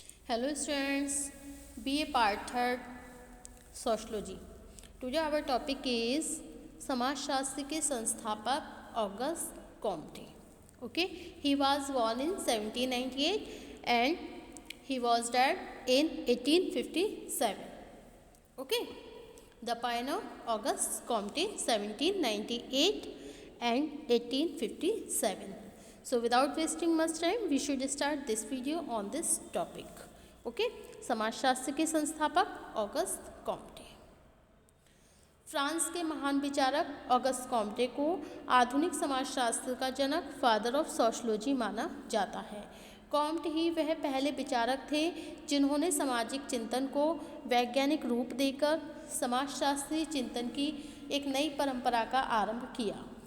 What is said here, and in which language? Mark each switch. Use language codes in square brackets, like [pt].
[en] Hello students, BA Part 3rd Sociology. Today our topic is [hi] समाजशास्त्र के संस्थापक August Comte. [en] Okay, he was born in 1798 and he was died in 1857. Okay, the pioneer Auguste Comte 1798 and 1857. So without wasting much time, we should start this video on this topic. [hi] Okay, समाजशास्त्र के संस्थापक August Comte. France के महान विचारक August Comte को आधुनिक समाजशास्त्र का जनक, फादर ऑफ सोशलॉजी माना जाता है. कॉम्टे ही वह पहले विचारक थे जिन्होंने सामाजिक चिंतन को वैज्ञानिक रूप देकर समाजशास्त्रीय चिंतन की एक नई परंपरा का आरंभ किया.